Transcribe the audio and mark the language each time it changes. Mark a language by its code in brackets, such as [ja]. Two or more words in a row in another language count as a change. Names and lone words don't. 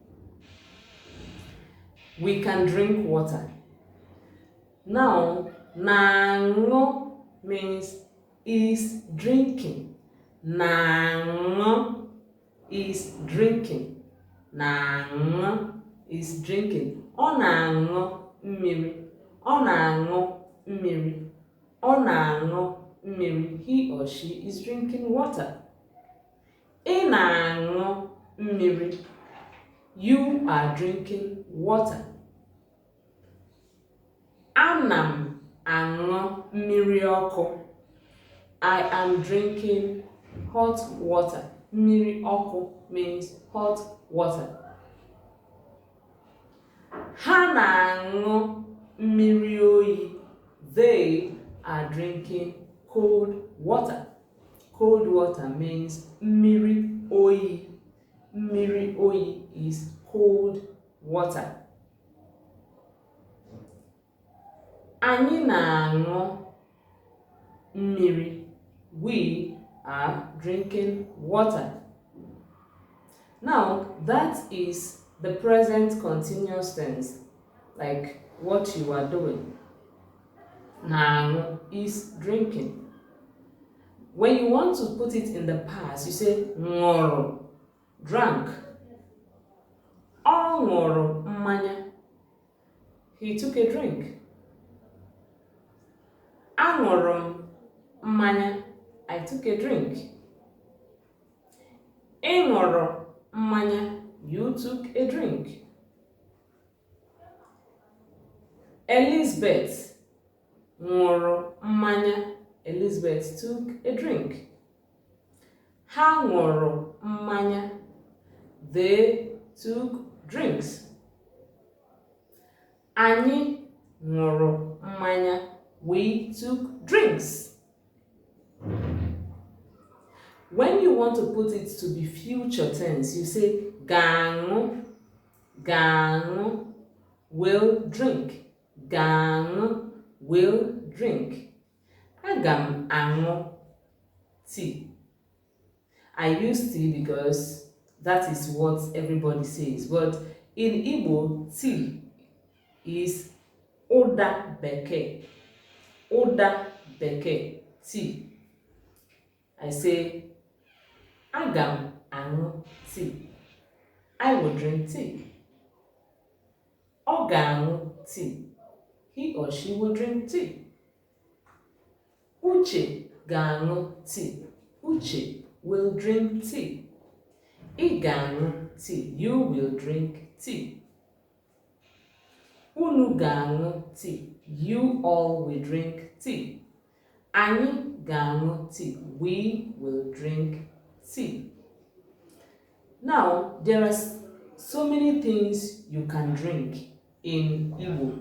[en] We can drink water. Now, nango means is drinking. Nango is drinking. Nango is drinking. [ig] Ọ na-aṅụ mmiri. Ọ na-aṅụ mmiri. Ọ na-aṅụ mmiri. [en] He or she is drinking water. [ig] Ị na-aṅụ mmiri. [en] You are drinking water. [ig] Ana m aṅụ mmiri ọkụ. [en] I am drinking hot water. [ig] Mmiri ọkụ [en] means hot water. [ig] Ha na-aṅụ mmiri oyi. [en] They are drinking cold water. Cold water means [ig] mmiri oyi. Mmiri oyi [en] is cold water. [ig] Anyị na-aṅụ mmiri. [en] We are drinking water. Now, that is the present continuous tense, like what you are doing. Na is drinking. When you want to put it in the past, you say ṅụrụ, drank. [ig] Ọ ṅụrụ mmanya. [en] He took a drink. [ig] Aṅụrụ m mmanya. [en] I took a drink. [ig] Ị ṅụrụ mmanya. [en] You took a drink. Elizabeth [ig] ṅụrụ mmanya. [en] Elizabeth took a drink. [ig] Ha ṅụrụ mmanya. [en] They took drinks. [ig] Anyị ṅụrụ mmanya. [en] We took drinks. When you want to put it to be future tense, you say [ig] ga-aṅụ, ga-aṅụ, [en] will drink. [ig] Ga-aṅụ, [en] will drink. [ig] Aga m aṅụ tea. [en] I use tea because that is what everybody says. But in Igbo, tea is [ig] ụda bekee. Ụda bekee, [en] tea. I say, [ig] aga m aṅụ tea. [en] I will drink tea. [ig] Ọ ga-aṅụ tea. [en] He or she will drink tea. [ig] Uche ga-aṅụ tea. [en] Uche will drink tea. [ig] Ị ga-aṅụ tea. [en] You will drink tea. [ig] Unu ga-aṅụ tea. [en] You all will drink tea. [ig] Anyị ga-aṅụ tea. [en] We will drink tea. Now, there are so many things you can drink in Igbo.